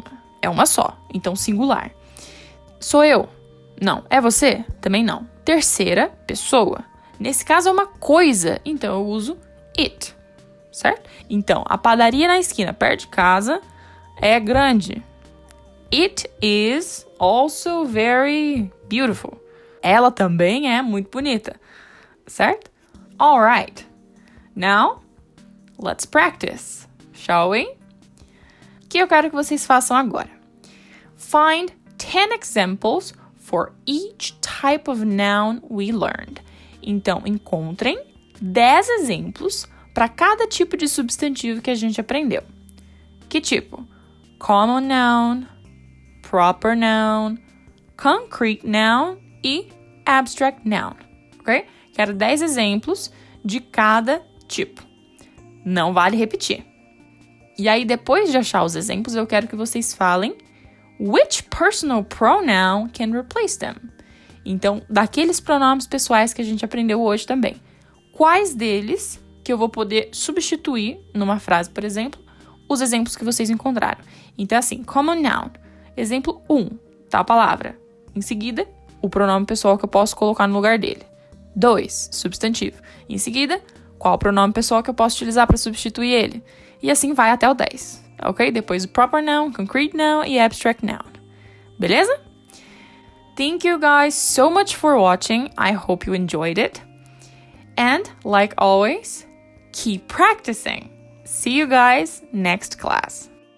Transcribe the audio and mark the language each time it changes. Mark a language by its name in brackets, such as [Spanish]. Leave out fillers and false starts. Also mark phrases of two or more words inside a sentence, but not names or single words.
[Portuguese] É uma só. Então, singular. Sou eu? Não. É você? Também não. Terceira pessoa. Nesse caso, é uma coisa. Então, eu uso it. Certo? Então, a padaria na esquina perto de casa é grande. [English] It is also very beautiful. [Portuguese] Ela também é muito bonita, certo? [English] Alright. Now, let's practice, shall we? [Portuguese] O que eu quero que vocês façam agora? [English] Find 10 examples for each type of noun we learned. [Portuguese] Então, encontrem 10 exemplos para cada tipo de substantivo que a gente aprendeu. Que tipo? [English] common noun, proper noun, concrete noun e abstract noun, [Portuguese] ok? Quero 10 exemplos de cada tipo. Não vale repetir. E aí, depois de achar os exemplos, eu quero que vocês falem [English] which personal pronoun can replace them. [Portuguese] Então, daqueles pronomes pessoais que a gente aprendeu hoje também. Quais deles que eu vou poder substituir numa frase, por exemplo, os exemplos que vocês encontraram. Então, assim, [English] common noun. [Portuguese] Exemplo 1, tá a palavra. Em seguida, o pronome pessoal que eu posso colocar no lugar dele. 2, substantivo. Em seguida, qual o pronome pessoal que eu posso utilizar para substituir ele. E assim vai até o 10, ok? Depois o [English] proper noun, concrete noun [Portuguese] e [English] abstract noun. [Portuguese] Beleza? [English] Thank you guys so much for watching. I hope you enjoyed it. And, like always, keep practicing. See you guys next class.